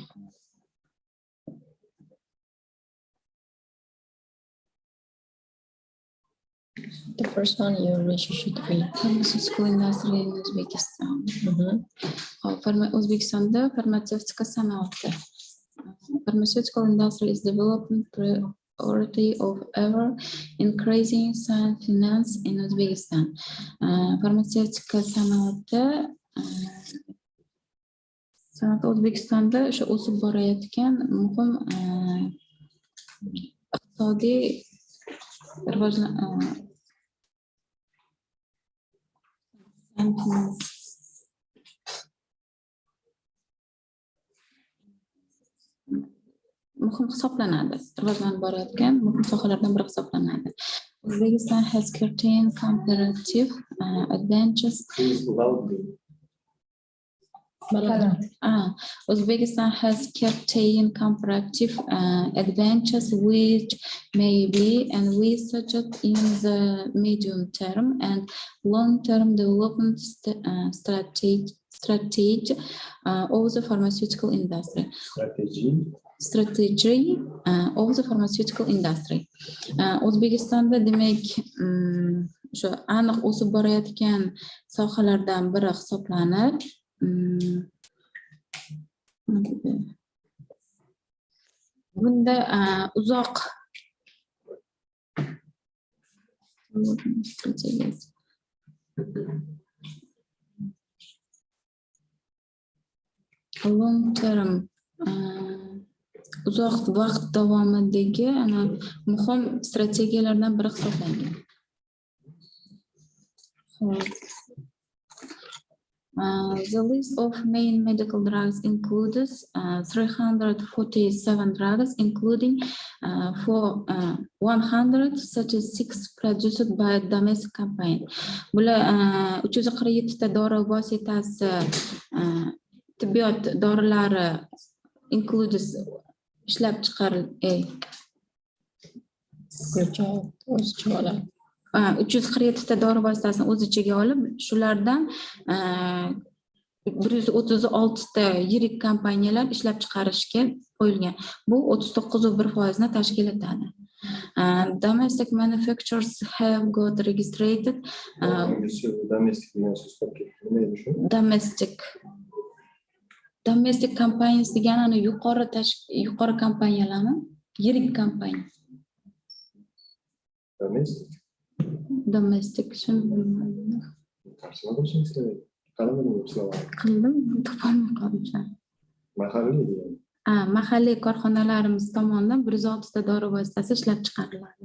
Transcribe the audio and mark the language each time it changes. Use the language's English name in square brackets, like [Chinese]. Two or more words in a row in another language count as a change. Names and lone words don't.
[English] The first one you really should read. Pharmaceutical industry in Uzbekistan. [Uzbek] O'zbekistonda farmatsevtika sanoati. [English] Pharmaceutical industry is developing priority of ever increasing science finance in Uzbekistan. [Uzbek] Farmatsevtika sanoati O'zbekistonda o'sha o'sib borayotgan muhim iqtisodiy muhim hisoblanadi. Rivojlanib borayotgan muhim sohalardan biri hisoblanadi. [English] Uzbekistan has certain comparative advantages. Uzbekistan has certain comparative advantages which may be envisaged in the medium term and long-term development strategy of the pharmaceutical industry. Strategy of the pharmaceutical industry. [Uzbek] O'zbekistonda demak shu aniq o'sib borayotgan sohalardan biri hisoblanib, bunda uzoq [English] long term [Uzbek] uzoq vaqt davomidagi muhim strategiyalardan biri hisoblangan. [English] The list of main medical drugs includes 347 drugs, including 136 produced by domestic company. [Uzbek] Bular 347 ta dori vositasi, tibbiyot dorilari includes ishlab chiqarilgan. 347 ta dori vositasini o'z ichiga olib, shulardan 136 ta yirik kompaniyalar ishlab chiqarishga qo'yilgan. Bu 39.1% tashkil etadi. [English] Domestic manufacturers have got registered. Domestic companies [Uzbek] degani yuqori kompaniyalarmi? Yirik kompaniya. Domestic shuni bilmadim. Qildim, topolmay qoldim. Mahalliy korxonalarimiz tomonidan 106 ta dori vositasi ishlab chiqariladi.